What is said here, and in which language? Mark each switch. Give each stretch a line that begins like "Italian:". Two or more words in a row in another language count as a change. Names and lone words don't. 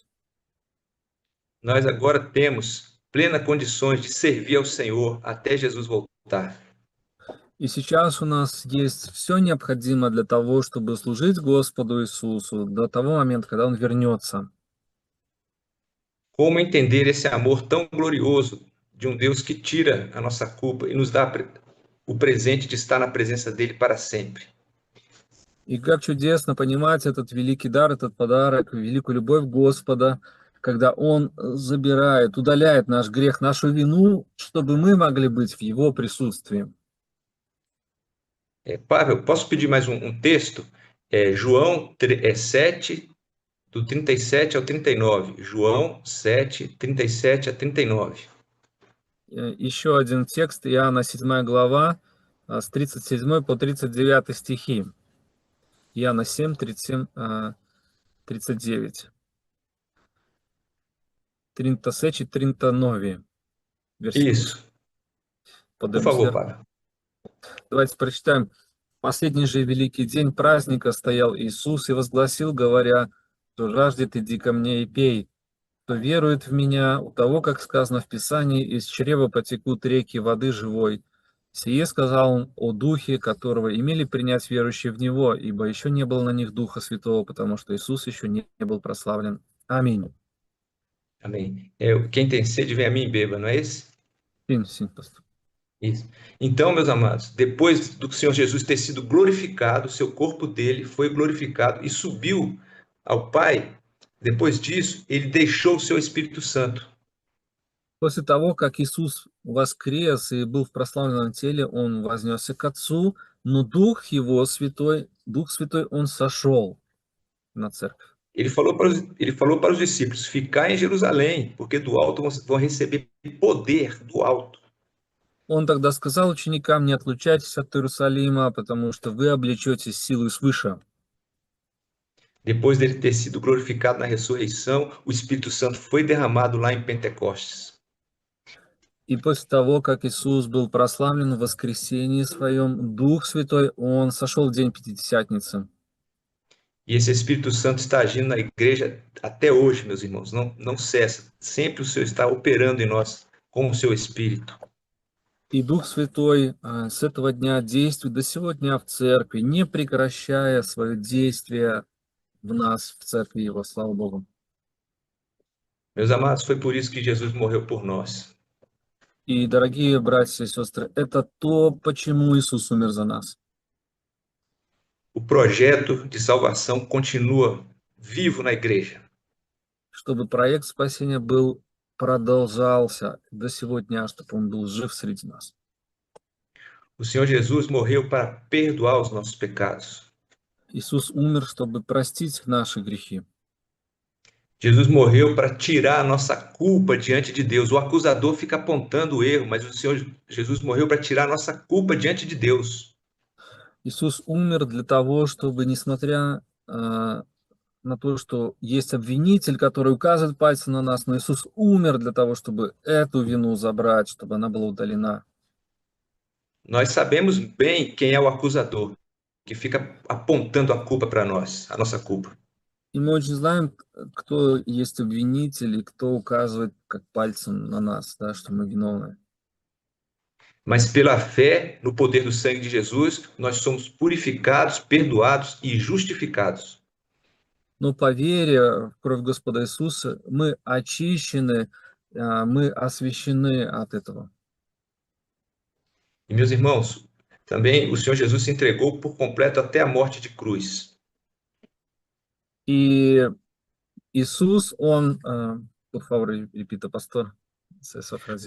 Portuguese: Nós agora temos plenas condições de servir ao Senhor até Jesus voltar.
Russian: И сейчас у нас есть все необходимое для того, чтобы служить Господу Иисусу до того момента, когда Он вернется.
Portuguese: Como entender esse amor tão glorioso de Deus que tira a nossa culpa e nos dá o presente de estar na presença dele para sempre?
Russian: И как чудесно понимать этот великий дар, этот подарок, великую любовь Господа, когда Он забирает, удаляет наш грех, нашу вину, чтобы мы могли быть в Его присутствии.
Portuguese: Pavel, posso pedir mais um texto? João 7, do 37 ao 39. João 7, 37 a 39.
Russian: Еще один текст, Иоанна 7 глава, с 37 по 39 стихи. Иоанна 7, 37, 39.
Portuguese: 37 e 39 versículos. Isso. Por Podemos favor, ler? Pavel.
Russian: Давайте прочитаем. Последний же великий день праздника стоял Иисус и возгласил, говоря: «Кто жаждет, иди ко мне и пей. Кто верует в меня, у того, как сказано в Писании, из чрева потекут реки воды живой». Сие сказал он о Духе, которого имели принять верующие в Него, ибо еще не было на них Духа Святого, потому что Иисус еще не был прославлен. Аминь.
Portuguese: Amém. Quem tem sede, vem a mim e beba, não é esse? Sim, sim, pastor. Isso. Então, meus amados, depois do Senhor Jesus ter sido glorificado, seu corpo dele foi glorificado e subiu ao Pai, depois disso, ele deixou o seu Espírito Santo.
Russian: После того, как Иисус воскрес и был в прославленном теле, Он вознесся к Отцу, но Дух Его Святой, Дух Святой, Он сошел на церковь.
Portuguese: Ele falou para os discípulos: ficar em Jerusalém, porque do alto vão receber poder do alto.
Russian: Он тогда сказал ученикам: не отлучайтесь от Иерусалима, потому что вы облечетесь силой свыше.
Portuguese: Depois dele ter sido glorificado na ressurreição, o Espírito Santo foi derramado lá em Pentecostes.
Russian: И после того, как Иисус был прославлен в воскресении своем, Дух Святой, Он сошел в день Пятидесятницы.
Portuguese: E esse Espírito Santo está agindo na igreja até hoje, meus irmãos, não cessa. Sempre o Senhor está operando em nós com o seu Espírito.
Russian: И Дух Святой с этого дня действует до сего дня в церкви, не прекращая свое действие в нас, в церкви Его, слава Богу.
Portuguese: Meus amados, foi por isso que Jesus morreu por nós.
Russian: И, дорогие братья и сестры, это то, почему Иисус умер за нас.
Portuguese: O projeto de salvação continua vivo na igreja.
Russian: Чтобы проект спасения продолжался до сего дня, чтобы он был жив среди нас.
Portuguese: O Senhor Jesus morreu para perdoar os nossos pecados.
Russian: Иисус умер, чтобы простить наши грехи.
Portuguese: Jesus morreu para tirar a nossa culpa diante de Deus. O acusador fica apontando o erro, mas o Senhor Jesus morreu para tirar a nossa culpa diante de Deus.
Russian: Иисус умер для того, чтобы, несмотря на то, что есть обвинитель, который указывает пальцем на нас, но Иисус умер для того, чтобы эту вину забрать, чтобы она была удалена.
Portuguese: Nós sabemos bem quem é o acusador, que fica apontando a culpa para nós, a nossa culpa.
Russian: И мы очень знаем, кто есть обвинитель и кто указывает как пальцем на нас, да, что мы виновны.
Portuguese: Mas pela fé no poder do sangue de Jesus, nós somos purificados, perdoados e justificados.
Russian: Но по вере в кровь Господа Иисуса мы очищены, мы освящены от этого.
Portuguese: E meus irmãos, também o Senhor Jesus se entregou por completo até a morte de cruz.
Russian: И Иисус, Он,
Portuguese: por favor, repita, pastor, essa frase.